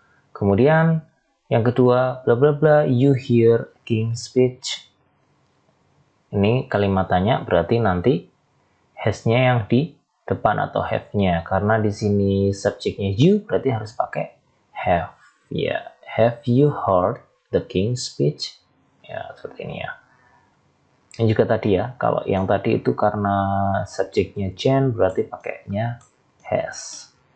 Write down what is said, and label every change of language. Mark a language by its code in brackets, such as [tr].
[id] Kemudian yang kedua, bla bla bla [en] you hear King's speech. [id] Ini kalimat tanya berarti nanti has-nya yang di depan atau have-nya, karena di sini subjeknya you berarti harus pakai have ya. [en] Have you heard the King's speech? [id] Ya seperti ini ya. Ini juga tadi ya, kalau yang tadi itu karena subjeknya Jen berarti pakainya has.